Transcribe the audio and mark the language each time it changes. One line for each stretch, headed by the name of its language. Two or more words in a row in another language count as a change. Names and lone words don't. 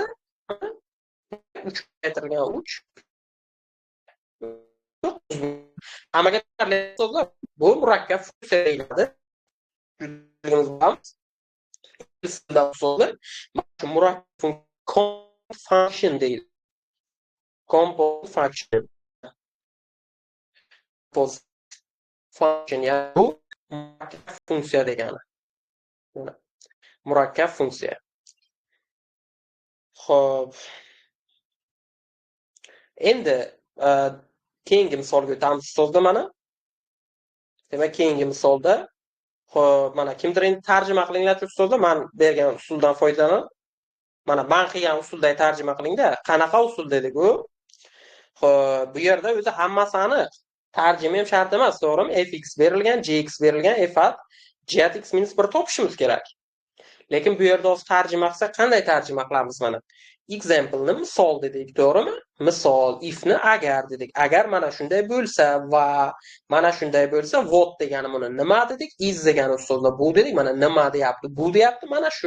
Uzbek: 3 keltirilgan 3. Hammaga so'zlar bu murakkab funksiya deyiladi. Murakkab function deyiladi.
English: Compound function.
Uzbek: Function yani bu murakkab funksiya degani. Murakkab funksiya. Xo'p. Endi keyingi misolga o'tamiz ustozlar mana. Demak, keyingi misolda xo'p, mana kimdir endi tarjima qilinglar ustozlar, men bergan usuldan foydalanib. Mana men qilgan usulda tarjima qilingda. Qanaqa usul dedik u? Xo'p, bu yerda o'zi hammasi aniq. Tarjima ham shart emas, to'g'rimi? Fx berilgan, jx berilgan,
English: f at j at x minus
Uzbek: 1 topishimiz kerak. Lekin bu yerda o'zi tarjima qilsak qanday tarjima qilamiz mana? Example'ni misol dedik, to'g'rimi? Misol if'ni agar dedik. Agar mana shunday bo'lsa va mana shunday bo'lsa what degani buni nima dedik? Is degani ustida bu dedik. Mana nima deyapti? Bu deyapti. Mana shu.